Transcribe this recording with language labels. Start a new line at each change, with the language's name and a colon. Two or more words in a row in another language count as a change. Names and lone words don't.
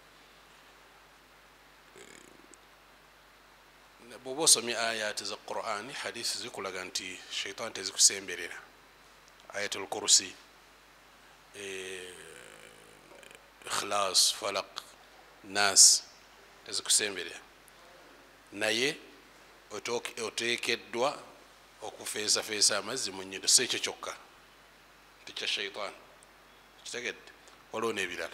Ganda: Bw'oba osomye ayati za Qur'ani hadisi zikulaga nti shaitan tezikusemberera. Ayatul Kursi, Ikhlas, Falaq, Nas tezikusemberera. Naye oteekeddwa okufeesafeesa amazzi mu nnyindo si ekyo kyokka tikya shaitan kitegedde waliwo n'ebirala.